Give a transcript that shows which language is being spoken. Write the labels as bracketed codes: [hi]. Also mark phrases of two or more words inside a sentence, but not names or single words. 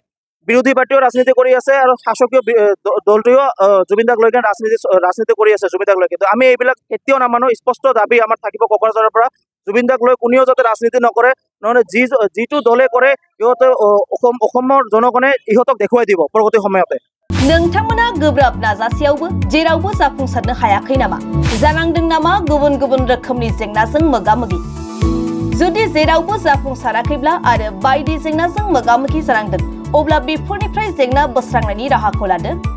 [as] বিৰোধী পাৰ্টিও ৰাজনীতি কৰি আছে আৰু শাসকীয় দলটোৱেও জুবিন দাক লৈ কেনে ৰাজনীতি কৰি আছে জুবিন দাক লৈ। কিন্তু আমি এইবিলাক কেতিয়াও নামানো। স্পষ্ট দাবী আমাৰ থাকিব কোকৰাঝাৰৰ পৰা, জুবিন দাক লৈ কোনেও যাতে রাজনীতি নকৰে, নহলে যিটো দলে কৰে ইহঁতে অসমৰ জনগণে ইহঁতক দেখুৱাই দিব পৰৱৰ্তী সময়তে। [brx] नोंथांमोना गोब्राब नाजासेयावबो जेरावबो जाफुंसारनो हायाखै नामा? जानांदों नामा गुबुन गुबुन रोखोमनि जेंनाजों मोगा-मोगि? जुदि जेरावबो जाफुंसाराखैब्ला आरो बायदि जेंनाजों मोगा-मोगि जानांदों, अब्ला बेफोरनिफ्राय जेंना बोस्रांनायनि राहाखौ लादो।